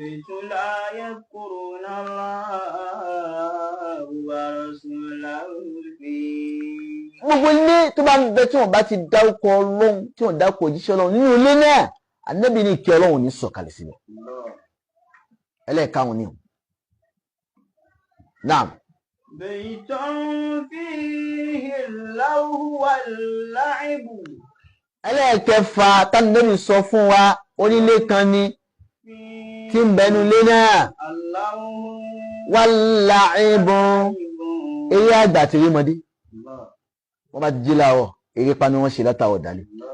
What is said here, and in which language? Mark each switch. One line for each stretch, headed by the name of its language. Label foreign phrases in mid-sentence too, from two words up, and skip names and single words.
Yoruba: Gbogbo ilé tó bá ń bẹ tí wọ́n bá ti dárúkọ Ọlọ́run tí wọ́n dárúkọ òjíṣẹ́ Ọlọ́run nínú ilé náà Ànábì ní kí Ọlọ́run ní sọ̀kalẹ̀ síbẹ̀. Ẹlẹ́ẹ̀karùn-ún ni o. Naam.
Arabic: بيت فيه اللهو واللعب.
Yoruba: Ẹlẹ́ẹ̀kẹfà tánàbí sọ fún wa onílé kan ni tí ń bẹnu ilé náà wal-la'ibu eré àgbà tí rí mọdé wọ́n bá ti jí láwọ̀ eré pa ni wọ́n ṣe látàwọ̀ dálé